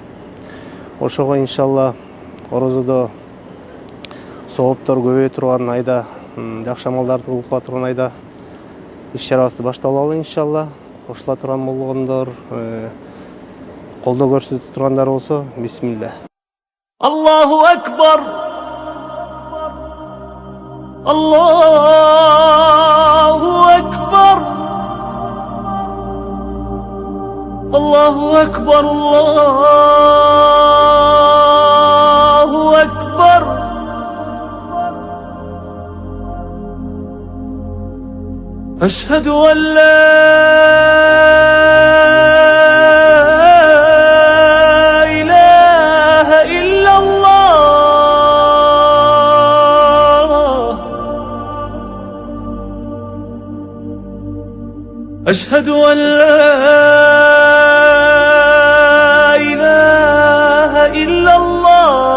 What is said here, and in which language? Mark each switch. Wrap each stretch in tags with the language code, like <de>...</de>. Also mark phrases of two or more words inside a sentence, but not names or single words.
<ky>Ошого иншалла орозодо сооптор көбөйө турган айда, жакшы амалдарды кылып турган айда иш-чарабызды баштап алалы иншалла. Кошула турган болгондор, колдоо көрсөтө тургандар болсо, бисмилля.</ky> <ar>الله أكبر. الله أكبر. الله أكبر. الله أكبر. أشهد أن لا إله إلا الله. أشهد أن لا إله إلا الله.</ar>